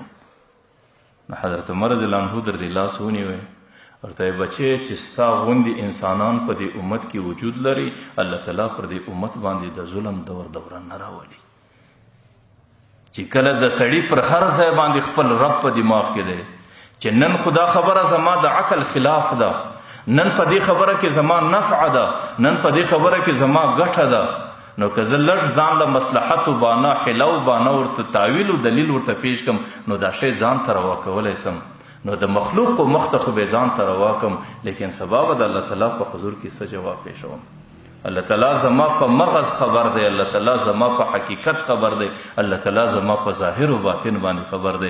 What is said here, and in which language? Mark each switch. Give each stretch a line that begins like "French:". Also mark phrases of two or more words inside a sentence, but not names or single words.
Pashto: نو حضرت عمر
Arabic: رضی الله عنه
Pashto: در دې لاس ونیوی ورته یې بچی چې ستا غوندې انسانان په دې امت کې وجود لري الله تعالی پر دې امت باندې د ظلم دوران نه راولي. چې کله د سړي پر هر ځای باندې خپل رب په دماغ کې دی چې نن خدا خبره زما د عقل خلاف ده نن په دې خبره کې زما نفع ده نن په دې خبره کې زما ګټه ده نو که زه لږ ځان له مصلحت و بانه حله و بانه ورته تاویل و دلیل ورته پیش کم نو دا شی ځان ته روا کولی سم نو د مخلوق و مخ ته خو به ځان ته روا کم لیکن سبا به د الله تعالی په حضور کې څه جواب پیښوم. الله تعالی زما په مغز خبر دی الله تعالی زما په حقیقت خبر دی الله تعالی زما په ظاهر و باطن باندې خبر دی.